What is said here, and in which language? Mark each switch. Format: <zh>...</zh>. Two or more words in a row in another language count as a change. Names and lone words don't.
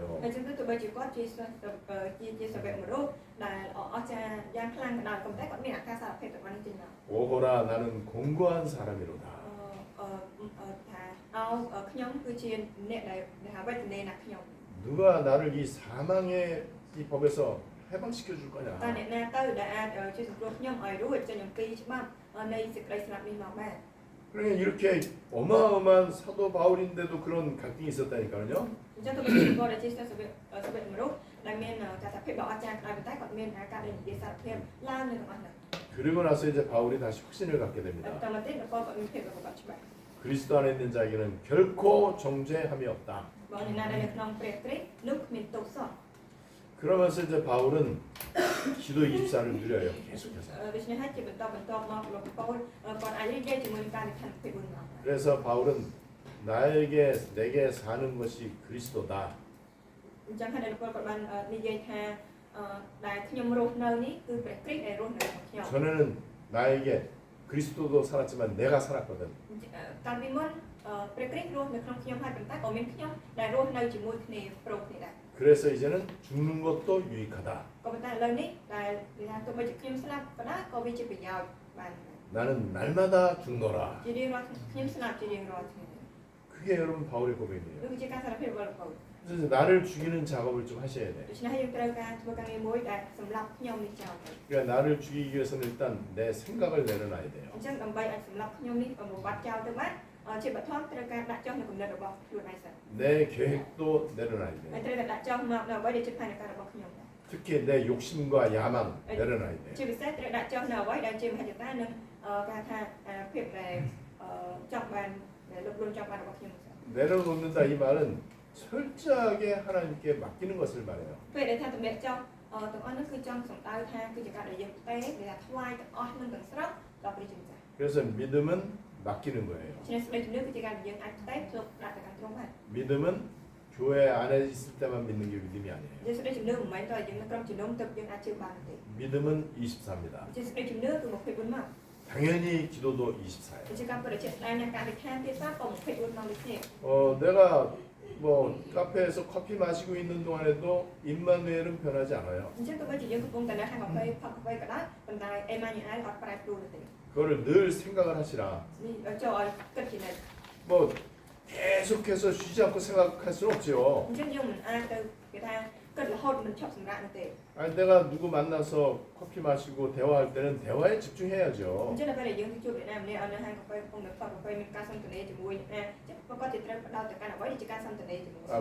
<km>អញ្ចឹងទៅទោះបីជាគាត់ជាសាវកមនុស្សដែលអស្ចារ្យយ៉ាងខ្លាំងក៏ដោយក៏តែគាត់មានអាការសារភាពទាំងនេះចេញមក</km> <ko>오거라 나는 공고한 사람이로다.</ko> <km>ថាខ្ញុំគឺជាអ្នកដែលថាវេទនាណាស់ខ្ញុំ</km> <ko>누가 나를 이 사망의 이 법에서 해방시켜 줄 거냐.</ko> <km>តើអ្នកណាទៅដែលអាចជួយសង្គ្រោះខ្ញុំឲ្យរួចចេញអំពីច្បាប់នៃសេចក្តីស្លាប់នេះមកបាន</km> <ko>그러니까 이렇게 어마어마한 사도 바울인데도 그런 갈등이 있었다니까요.</ko> <km>អញ្ចឹងទៅវិញគាត់ដែលជាសាវកមនុស្សដែលមានការថាភាពដ៏អស្ចារ្យក៏ដោយប៉ុន្តែគាត់មានអាការដែលនិយាយសារភាពឡើងនៅក្នុងនោះ</km> <ko>그리고 나서 이제 바울이 다시 확신을 갖게 됩니다.</ko> <km>តើមកទៀតគាត់ក៏មានភាពរបស់គាត់ច្បាស់</km> <ko>그리스도 안에 있는 자에게는 결코 정죄함이 없다.</ko> <km>បើអ្នកណាដែលនៅក្នុងព្រះគ្រីស្ទនោះគ្មានទោសសោះ</km> <ko>그러면서 이제 바울은 기도 24를 누려요. 계속해서.</ko> <km>ដូច្នេះហើយជាបន្តមកលោកប៉ូលគាត់អាចនិយាយជាមួយនឹងការនិយាយពី4មក</km> <ko>그래서 바울은 내게 사는 것이 그리스도다.</ko> <km>អញ្ចឹងហើយលោកគាត់បាននិយាយថាដែលខ្ញុំរស់នៅនេះគឺព្រះគ្រីស្ទដែលរស់នៅក្នុងខ្ញុំ</km> <ko>전에는 나에게 그리스도도 살았지만 내가 살았거든.</ko> <km>កាលពីមុនព្រះគ្រីស្ទរស់នៅក្នុងខ្ញុំហើយប៉ុន្តែក៏មានខ្ញុំដែលរស់នៅជាមួយគ្នាប្រុសគ្នាដែរ</km> <ko>그래서 이제는 죽는 것도 유익하다.</ko> <km>ក៏ប៉ុន្តែឥឡូវនេះដែលនិយាយថាទោះបីជាខ្ញុំស្លាប់ក៏ដោយក៏វាជាប្រយោជន៍បាន</km> <ko>나는 날마다 죽노라.</ko> <km>ជារៀងរាល់ខ្ញុំស្លាប់ជារៀងរាល់ថ្ងៃ</km> <ko>그게 여러분 바울의 고백이에요.</ko> <km>នោះគឺជាការសារភាពរបស់លោកប៉ូល</km> <ko>그래서 나를 죽이는 작업을 좀 하셔야 돼.</ko> <km>ដូច្នេះហើយយើងត្រូវការធ្វើការងារមួយដែលសម្រាប់ខ្ញុំនេះចោលទៅ</km> <ko>그러니까 나를 죽이기 위해서는 일단 내 생각을 내려놔야 돼요.</ko> <km>អញ្ចឹងដើម្បីឲ្យសម្រាប់ខ្ញុំនេះបំបត្តិចោលទៅបានជាបឋមត្រូវការដាក់ចុះនៅគំនិតរបស់ខ្លួនឯងសិន</km> <ko>내 계획도 내려놔야</ko> <km>ហើយ</km> <ko>돼.</ko> <km>ត្រូវតែដាក់ចុះមកនៅអ្វីដែលជាផែនការរបស់ខ្ញុំដែរ</km> <ko>특히 내 욕심과 야망 내려놔야 돼.</ko> <km>ជាពិសេសត្រូវដាក់ចុះនៅអ្វីដែលជាមហិច្ឆតានិងគេហៅថាភាពដែលចង់បានដែលលោកលួនចង់បានរបស់ខ្ញុំសិន</km> <ko>내려놓는다 이 말은 철저하게 하나님께 맡기는 것을 말해요.</ko> <km>ពេលដែលថាតម្លាក់ចុះទាំងអស់នោះគឺចង់សំដៅថាគឺជាការដែលយើងផ្ទេរដែលថាថ្វាយទាំងអស់នឹងទាំងស្រុងដល់ព្រះជាម្ចាស់</km> <ko>그래서 믿음은 맡기는 거예요.</ko> <km>ฉะนั้นសេចក្តីជំនឿគឺជាការដែលយើងអាចផ្ទេរទុកដាក់ទៅកាន់ទ្រង់បាន</km> <ko>믿음은 교회 안에 있을 때만 믿는 게 믿음이 아니에요.</ko> <km>ជាសេចក្តីជំនឿមិនមែនតែយើងនៅក្រុមជំនុំទៅយើងអាចជឿបានទេ</km> <ko>믿음은 24입니다.</ko> <km>ជាសេចក្តីជំនឿគឺ24ម៉ោង</km> <ko>당연히 기도도 24예요.</ko> <km>ជាការពិតជាស្ដែងនៃការអធិដ្ឋានទៀតសោះក៏24ម៉ោងដូចគ្នា</km> <ko>내가 뭐 카페에서 커피 마시고 있는 동안에도 임마누엘은 변하지 않아요.</ko> <km>អញ្ចឹងទោះបីជាយើងកំពុងតែនៅហាងកាហ្វេផឹកកាហ្វេក៏ដោយប៉ុន្តែអេម៉ាញូអែលអត់ប្រែប្រួលទេ</km> <ko>그거를 늘 생각을 하시라.</ko> <km>នេះចូលឲ្យគិតជានិច្ច</km> <ko>뭐 계속해서 쉬지 않고 생각할 수는 없지요.</ko> <km>អញ្ចឹងយើងមិនអាចទៅគេថាគិតរហូតមិនឈប់សម្រាកនោះទេ</km> <ko>아니 내가 누구 만나서 커피 마시고 대화할 때는 대화에</ko> <km>អ</km> <ko>집중해야죠.</ko> <km>ញ្ចឹងនៅពេលដែលយើងទៅជួបអ្នកណាម្នាក់នៅហាងកាហ្វេកំពុងតែផឹកកាហ្វេមានការសន្ទនាជាមួយអ្នកណាអញ្ចឹងប្រកបជាត្រូវផ្ដោតទៅកាន់អ្វីដែលជាការសន្ទនាជាមួយគ្នា</km>